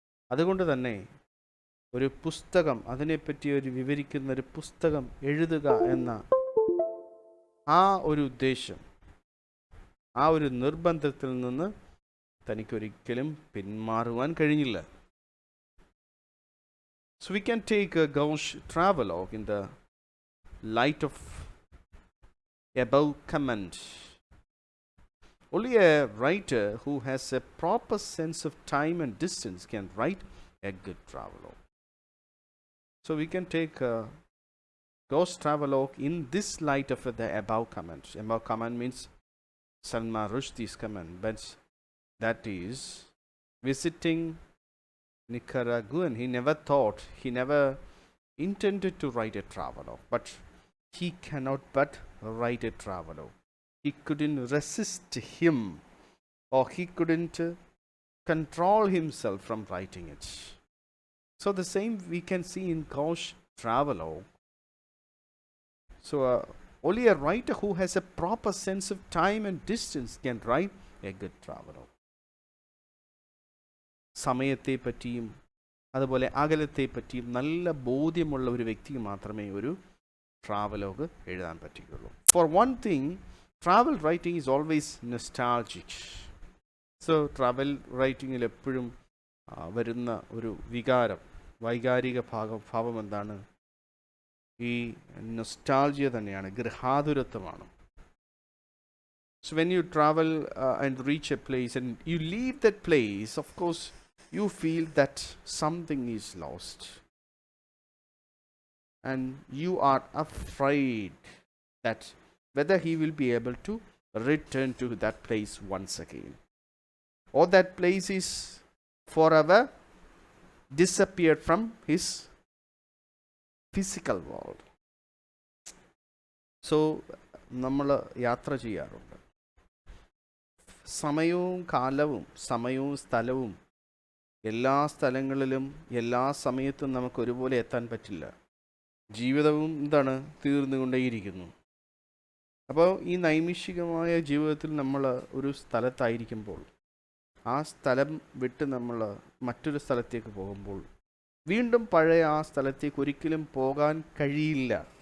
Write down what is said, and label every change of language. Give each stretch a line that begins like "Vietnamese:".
Malayalam: അതുകൊണ്ട് തന്നെ ഒരു പുസ്തകം, അതിനെപ്പറ്റി ഒരു വിവരിക്കുന്ന ഒരു പുസ്തകം എഴുതുക എന്ന ആ ഒരു ഉദ്ദേശം, ആ ഒരു നിർബന്ധത്തിൽ നിന്ന് തനിക്കൊരിക്കലും പിന്മാറുവാൻ കഴിഞ്ഞില്ല.
English: So we can take a Gauche travelogue in the light of above comment. Only a writer who has a proper sense of time and distance can write a good travelogue. So we can take a Gauche travelogue in this light of the above comment. Above comment means Salman Rushdie's comment, but that is visiting Nicaraguan. He never intended to write a travelogue, but he cannot but write a travelogue. He couldn't resist him, or he couldn't control himself from writing it. So the same we can see in Gauche travelogue. So only a writer who has a proper sense of time and distance can write a good travelogue.
Malayalam: സമയത്തെ പറ്റിയും അതുപോലെ അകലത്തെ പറ്റിയും നല്ല ബോധ്യമുള്ള ഒരു വ്യക്തിക്ക് മാത്രമേ ഒരു ട്രാവലോഗ് എഴുതാൻ പറ്റുകയുള്ളൂ.
English: For one thing, travel writing is always nostalgic.
Malayalam: So travel റൈറ്റിങ്ങിൽ എപ്പോഴും വരുന്ന ഒരു വൈകാരിക ഭാവം എന്താണ്? ഈ നൊസ്റ്റാൾജിയ തന്നെയാണ്, ഗൃഹാതുരത്വമാണ്.
English: So when you travel and reach a place and you leave that place, of course you feel that something is lost, and you are afraid that whether he will be able to return to that place once again, or that place is forever disappeared from his physical world.
Malayalam: So നമ്മൾ യാത്ര ചെയ്യാറുണ്ട്. സമയവും കാലവും സമയവും സ്ഥലവും എല്ലാ സ്ഥലങ്ങളിലും എല്ലാ സമയത്തും നമുക്ക് ഒരുപോലെ എത്താൻ പറ്റില്ല. ജീവിതവും എന്താണ്, തീർന്നുകൊണ്ടേയിരിക്കുന്നു. അപ്പോൾ ഈ നൈമിഷികമായ ജീവിതത്തിൽ നമ്മൾ ഒരു സ്ഥലത്തായിരിക്കുമ്പോൾ ആ സ്ഥലം വിട്ട് നമ്മൾ മറ്റൊരു സ്ഥലത്തേക്ക് പോകുമ്പോൾ വീണ്ടും പഴയ ആ സ്ഥലത്തേക്ക് ഒരിക്കലും പോകാൻ കഴിയില്ല.